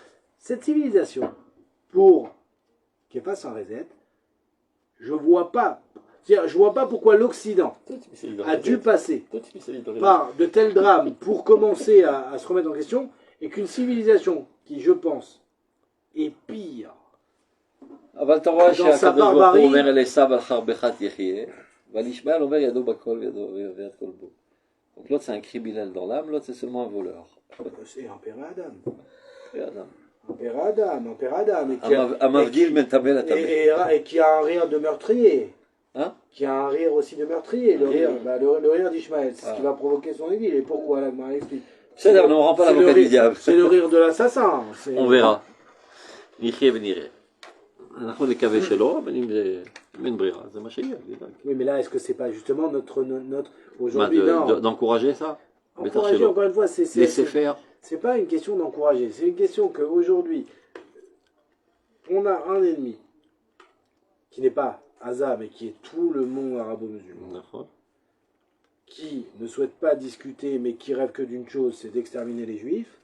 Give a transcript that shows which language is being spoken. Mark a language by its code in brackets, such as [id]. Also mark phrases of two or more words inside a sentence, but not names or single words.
[fr] Cette civilisation, pour qu'elle fasse un reset, je vois pas pourquoi l'Occident a dû passer par de tels drames pour commencer à se remettre en question, et qu'une civilisation qui, je pense, est pire. [he] אבל אתה רואה [fr] dans sa [he] שהקדוש ברוך הוא [fr] barbarie, [he] אומר אל עשיו על חרבך תחיה, ועל ישמעאל אומר ידו בכל ויד כל בו. [fr] Donc l'autre c'est un criminel dans l'âme, l'autre c'est seulement un voleur. C'est un père Adam. Et Adam. Un père Adam. Et qui a, [he] המבדיל בין טמא לטמא. [fr] et qui a un rire de meurtrier. Hein? Qui a un rire aussi de meurtrier. Le rire, le rire d'Ishmaël, c'est ce qui Ah. va provoquer son exil. Et pourquoi la Gemara explique? בסדר, on ne rend pas C'est le l'avocat du rire- diable. C'est le rire de l'assassin. C'est- On verra. [he] נחיה ונראה. אנחנו נקווה שלא, אבל אם אין ברירה, זה מה שיהיה. [fr] Oui, mais là, est-ce que c'est pas justement notre aujourd'hui, non. D'encourager ça? Encourager, encore une fois, Laisser faire. c'est pas une question d'encourager, c'est une question qu'aujourd'hui, on a un ennemi qui n'est pas Gaza, mais qui est tout le monde arabo-musulman, qui ne souhaite pas discuter, mais qui rêve que d'une chose, c'est d'exterminer les juifs.